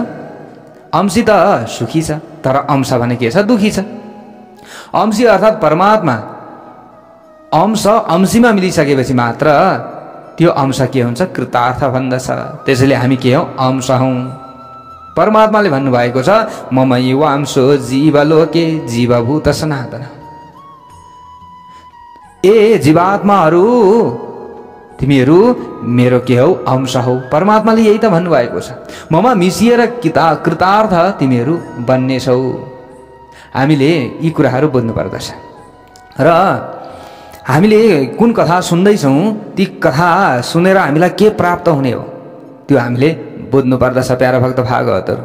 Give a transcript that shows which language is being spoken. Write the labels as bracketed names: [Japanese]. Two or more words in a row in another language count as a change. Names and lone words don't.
[Nepali] अंशी त सुखी छ, तर अंश भने के छ? दुखी छ। अंशी अर्थात् परमात्मा अंश अंशीमा मिलिसकेपछि मात्र त्यो अंश के हुन्छ? कृतार्थ भन्दछ। त्यसैले हामी के हौ? अंश हौँ। परमात्माले भन्नुभएको छ [Sanskrit] ममैवांशो जीवलोके जीवभूत सनातन। [Nepali] ए जीवात्माहरू, तिमीहरू मेरो के हौ? अंश हौ। परमात्माले यही त भन्नुभएको छ, ममा मिसिएर कृतार्थ तिमीहरू बन्नेछौ। हामीले यी कुराहरू बुझ्नु पर्दछ। र हामीले कुन कथा सुन्दैछौँ ती कथा सुनेर हामीलाई के प्राप्त हुने हो त्यो हामीले बुझ्नु पर्दछ प्यारा भक्त भागवतहरू।